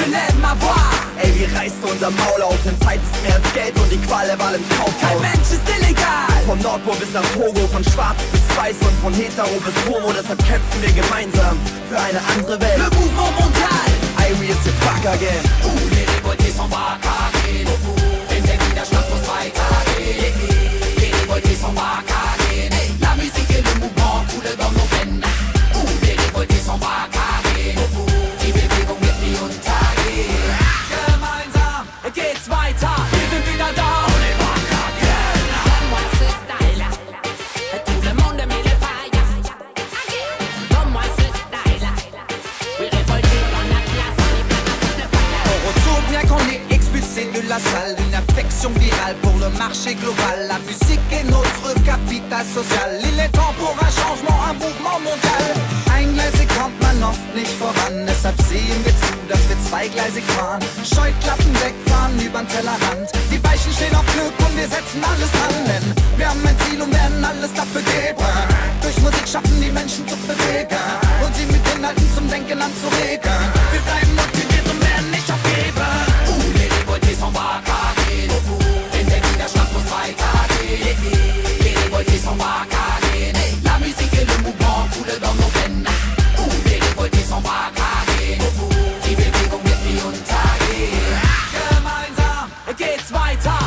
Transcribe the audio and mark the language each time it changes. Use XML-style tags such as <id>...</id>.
<fr>Je lève ma voix.</fr> <de>Ey, wir reißen unser Maul auf, denn Zeit ist mehr als Geld und die Qual der Wahl im Kaufhaus. Kein Mensch ist illegal. Vom Nordpol bis nach Togo, von schwarz bis weiß und von hetero bis homo. Deshalb kämpfen wir gemeinsam für eine andere Welt.</de> <fr>Le mouvement mondial.</fr> <de>Irie ist jetzt back again.</de> <fr>Les révoltés sont back again.</fr> <de>In der Widerstand muss weitergehen.</de> <fr>Les révoltés sont back again. La musique et le mouvement coulent dans nos veines. Les révoltés sont back again.</fr> <de>Die Bewegung wird nie untergehen. Gemeinsam geht's weiter. Wir sind wieder da.</de> <fr>On est back again. Donne-moi ce style. Tout le monde met le fire. Donne-moi ce style. Oui, révolté dans la place. On est prêt à faire le fire. On retourne bien qu'on est expulsé de la salle. Une affection virale pour le marché global. La musique est notre capital social. Il est temps pour un changement, un mouvement mondial.</fr> <de>Eingleisig kommt man oft nicht voran. Deshalb sehen wir zu, dass wir zweigleisig fahren. Scheuklappen wegfahren übern Tellerrand. Die Weichen stehen auf Glück und wir setzen alles dran. Denn wir haben ein Ziel und werden alles dafür geben. Durch Musik schaffen die Menschen zu bewegen und sie mit Inhalten zum Denken anzuregen. Wir bleiben motiviert und werden nicht aufgeben.</de> <fr>Les révoltés sont back again.</fr> <de>In der Widerstand muss weitergehen.</de> <fr>Les révoltés sont back again. La musique et le mouvement coulent dans nos veines. Les révoltés sont back again.</fr> <de>Die Bewegung wird nie untergehen. Gemeinsam geht's weiter.</de>